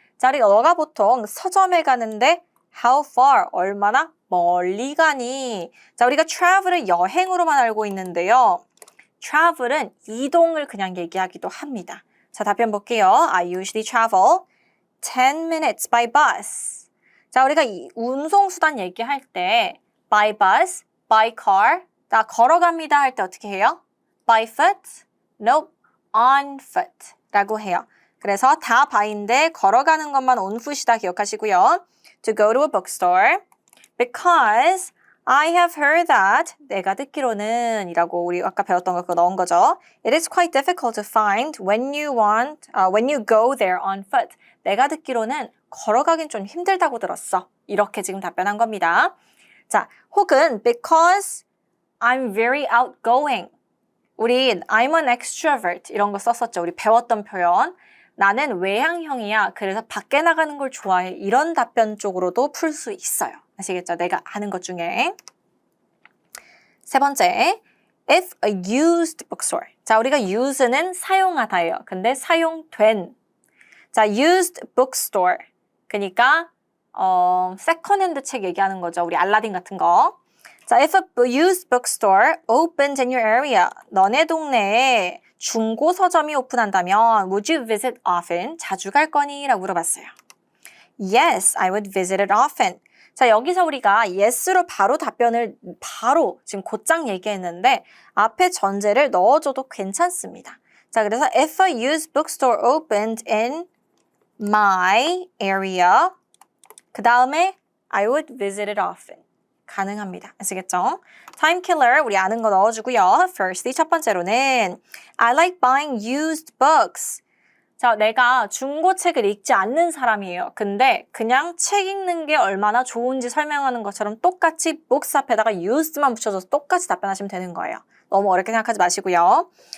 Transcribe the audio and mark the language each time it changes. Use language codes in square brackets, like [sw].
[ko] 자, 우리가 너가 보통 서점에 가는데 [en] how far? [ko] 얼마나 멀리 가니? 자, 우리가 travel을 여행으로만 알고 있는데요. travel은 이동을 그냥 얘기하기도 합니다. 자, 답변 볼게요. [en] I usually travel 10 minutes by bus. [ko] 자, 우리가 이 운송수단 얘기할 때 [en] by bus, by car, [ko] 자, 걸어갑니다 할 때 어떻게 해요? by foot? [en] Nope, on foot [ko] 라고 해요. 그래서 다 by인데 걸어가는 것만 on foot이다 기억하시고요. [en] To go to a bookstore because I have heard that [ko] 내가 듣기로는 이라고 우리 아까 배웠던 거 그거 넣은 거죠. [en] It is quite difficult to find when you go there on foot. [ko] 내가 듣기로는 걸어가긴 좀 힘들다고 들었어. 이렇게 지금 답변한 겁니다. 자, 혹은 [en] because I'm very outgoing. [ko] 우리 [en] I'm an extrovert [ko] 이런 거 썼었죠. 우리 배웠던 표현. 나는 외향형이야. 그래서 밖에 나가는 걸 좋아해. 이런 답변 쪽으로도 풀 수 있어요. 아시겠죠? 내가 아는 것 중에. 세 번째, [en] if a used bookstore. [ko] 자, 우리가 use는 사용하다예요. 근데 사용된. 자, used bookstore. 그러니까 세컨핸드 책 얘기하는 거죠. 우리 알라딘 같은 거. 자, [en] if a used bookstore opens in your area. [ko] 너네 동네에 중고 서점이 오픈한다면 [en] would you visit often? [ko] 자주 갈 거니? 라고 물어봤어요. [en] Yes, I would visit it often. [ko] 자, 여기서 우리가 yes로 바로 답변을 바로 지금 곧장 얘기했는데 앞에 전제를 넣어줘도 괜찮습니다. 자, 그래서 [en] if a used bookstore opened in my area [ko] 그 다음에 [en] I would visit it often. [ko] 가능합니다. 아시겠죠? Time killer 우리 아는 거 넣어주고요. [en] Firstly [ko] 첫 번째로는 [en] I like buying used books. [ko] 자, 내가 중고책을 읽지 않는 사람이에요. 근데 그냥 책 읽는 게 얼마나 좋은지 설명하는 것처럼 똑같이 books 앞에다가 used만 붙여줘서 똑같이 답변하시면 되는 거예요. 너무 어렵게 생각하지 마시고요.